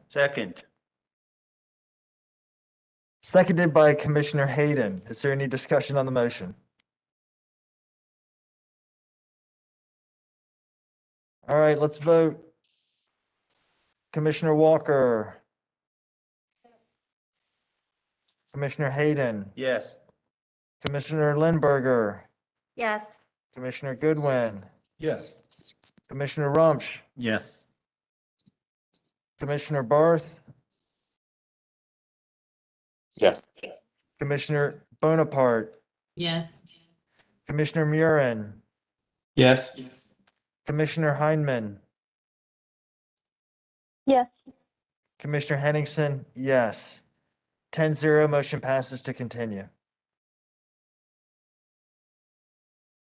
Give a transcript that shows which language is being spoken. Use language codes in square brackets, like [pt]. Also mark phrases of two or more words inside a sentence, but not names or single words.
[en] Second. Seconded by Commissioner Hayden. Is there any discussion on the motion? All right, let's vote. Commissioner Walker. Commissioner Hayden. Yes. Commissioner Lindberger. Yes. Commissioner Goodwin. Yes. Commissioner Rumsch. Yes. Commissioner Barth. Yes. Commissioner Bonaparte. Yes. Commissioner Murin. Yes. Commissioner Heineman. Yes. Commissioner Henningsen, yes. 10-0, motion passes to continue.